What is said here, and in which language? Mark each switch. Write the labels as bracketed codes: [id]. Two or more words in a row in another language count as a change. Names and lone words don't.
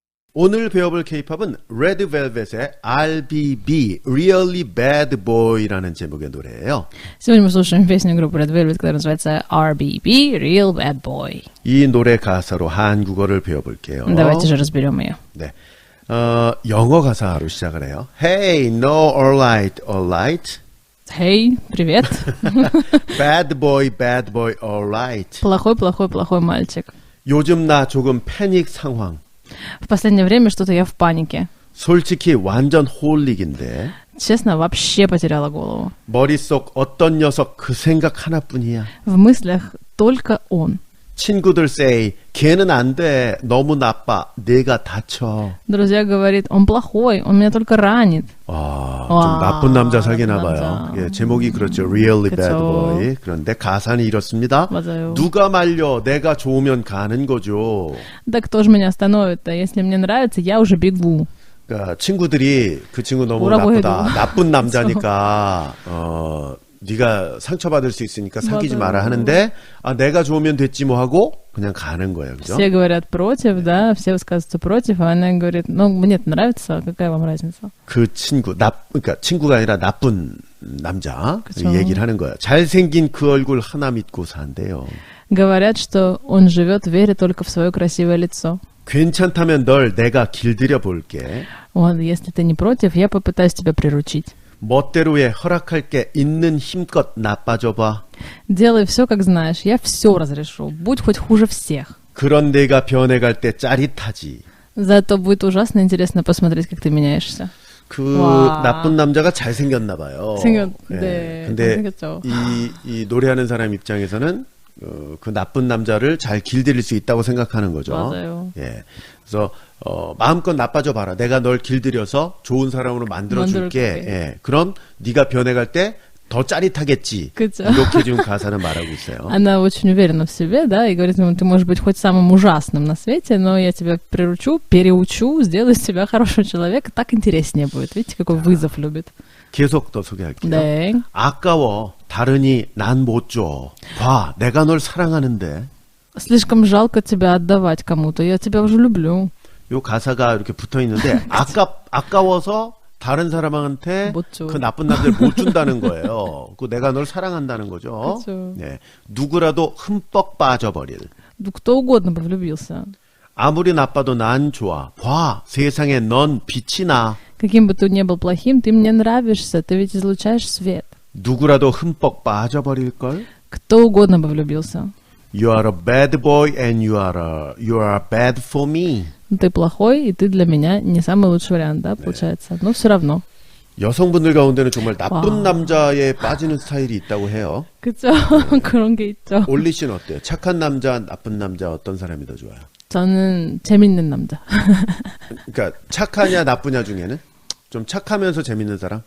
[ko] 오늘 배워볼 K-팝은 Red Velvet의 RBB, Really Bad Boy라는 제목의 노래예요. [ru] Сегодня мы слушаем песню группы Red Velvet, которая называется RBB, Real Bad Boy. [ko] 이 노래 가사로 한국어를 배워볼게요. [ru] Давайте же разберем ее. [ko] 네. 영어 가사로 시작을 해요. [en] Hey, no, alright, alright. [ru] Hey, привет. [en] Bad boy, alright. [ru] Плохой, плохой, плохой мальчик. [ko] 요즘 나 조금 패닉 상황. [ru] В последнее время что-то я в панике. [ko] 솔직히 완전 홀릭인데 [ru] Честно, вообще потеряла голову. [ko] 머릿속 어떤 녀석 그 생각 하나뿐이야. [ru] В мыслях только он. [ko] 친구들 say 걔는 안 돼. 너무 나빠. 내가 다쳐. [ru] Друзья говорят, он плохой, он меня только ранит. [ko] 좀 나쁜 남자 사귀나 나쁜 봐요. 남자. 예, 제목이 그렇죠. Really 그쵸. Bad Boy. 그런데 가사는 이렇습니다. 맞아요. 누가 말려? 내가 좋으면 가는 거죠. [ru] Да кто же меня остановит-то? Если мне нравится, я уже бегу. [ko] 그러니까 친구들이 그 친구 너무 뭐라고 나쁘다. 해도. 나쁜 남자니까 네가 상처받을 수 있으니까 사귀지 맞아요. 마라 하는데 내가 좋으면 됐지 뭐 하고 그냥 가는 거예요. 그죠? [ru] Все говорят против, да, все высказываются против, а она говорит, ну, мне это нравится, какая вам разница? [ko] 그 친구 그러니까 친구가 아니라 나쁜 남자 그쵸. 얘기를 하는 거예요. 잘생긴 그 얼굴 하나 믿고 산대요. [ru] Говорят, что он живет, веря только в свое красивое лицо. [ko] 괜찮다면 널 내가 길들여 볼게. [ru] Вот, если ты не против, я попытаюсь тебя приручить. [ko] 멋대로 해. 허락할게. 있는 힘껏 나빠져봐. [ru] Делай все, как знаешь, я все разрешу, будь хоть хуже всех. [ko] 그런 내가 변해갈 때 짜릿하지. [ru] Зато будет ужасно интересно посмотреть, как ты меняешься. [ko] 그 와. 나쁜 남자가 잘생겼나 봐요. 네, 근데 잘생겼죠. 이 노래하는 사람 입장에서는 그 나쁜 남자를 잘 길들일 수 있다고 생각하는 거죠. 맞아요. 예. 그래서 마음껏 나빠져 봐라. 내가 널 길들여서 좋은 사람으로 만들어 줄게. 만들어줄게. 예. 그럼 네가 변해갈 때 더 짜릿하겠지. 그쵸. 이렇게 지금 가사는 말하고 있어요. [ru] Она очень уверена в себе, да, и говорит ему, ты можешь быть хоть самым ужасным на свете, но я тебя приручу, переучу, сделаю из тебя хорошего человека, так интереснее будет. Видите, какой вызов любит. [ko] 계속 더 소개할게요. 네. 아까워. 다르니 난 못 줘. 봐. 내가 널 사랑하는데. [ru] Слишком жалко тебя отдавать кому-то, я тебя уже люблю. [ko] 요 가사가 이렇게 붙어 있는데 아까워서 다른 사람한테 못 줘. 그 나쁜 남자를 못 준다는 거예요. 그 내가 널 사랑한다는 거죠. 그쵸. 네. 누구라도 흠뻑 빠져버릴. [ru] Ну, кто угодно бы влюбился. [ko] 아무리 나빠도 난 좋아. 봐. 세상에 넌 빛이 나. [ru] Каким бы ты ни был плохим, ты мне нравишься, ты ведь излучаешь свет. [ko] 누구라도 흠뻑 빠져버릴걸. [ru] Кто угодно бы влюбился. [en] You are a bad boy and you are bad for me. [ru] Ты плохой, и ты для меня не самый лучший вариант, да, получается. Но все равно. [ko] 여성분들 가운데는 정말 나쁜 와. 남자에 빠지는 스타일이 있다고 해요. 그쵸? 그런 게 있죠. 올리 씨는 어때요? 착한 남자, 나쁜 남자 어떤 사람이 더 좋아요? 저는 재밌는 남자. 그러니까 착하냐 나쁘냐 중에는 좀 착하면서 재밌는 사람,